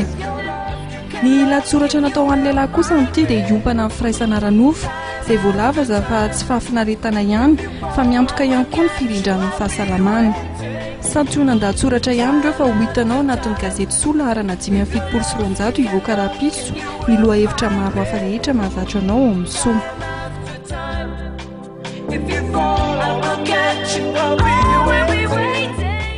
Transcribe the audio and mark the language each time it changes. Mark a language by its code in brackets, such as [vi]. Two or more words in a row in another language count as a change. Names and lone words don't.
[mg] Ny latsoratra natao an'ny lehilahy kosa amin'ity dia iompana amin'ny firaisana ranofo izay voalavaza fa tsy fahafinaretana ihany fa miantoka ihany koa ny filindran'ny fahasalamana. Santionan-dahatsoratra ihany ireo fa ho hitanao anatin'ny gazety sola arana 5.7 ivoaka rapitso ny lohahevitra maro hafa rehetra mahazatra anao ao amin'ny soa. [en] If you fall, I will catch you. I'll be where we wait.